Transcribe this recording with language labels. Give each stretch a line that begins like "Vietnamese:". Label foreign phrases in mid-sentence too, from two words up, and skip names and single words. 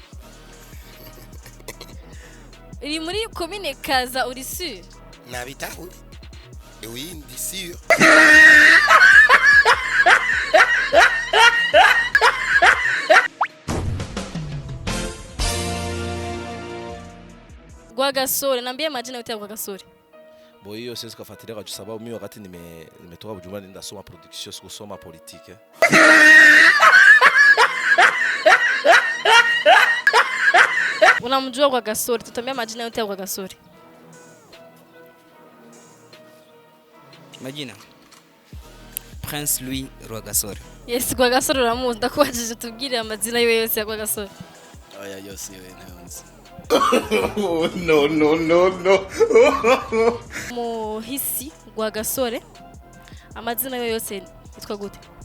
Rundi: Iri muri komine Kaza uri sûr? Nabitahu. Oui, ndi sûr.
Swahili: Rwagasore, naambia majina yote ya Rwagasore. Hiyo siwezi kufuatilia kwa sababu mimi wakati nimetoka Bujumbura nenda soma production, sikusoma politique. Unamjua Rwagasore? Tutambia majina yote ya Rwagasore. Majina Prince Louis Rwagasore.
Rundi: Yes, Rwagasore uramuzi, ndakubaje tubwire amazina yiwe yose ya Rwagasore. Oya yose yewe ntayonzi. No. Muhisi Rwagasore amazina yiwe yose yitwa gute?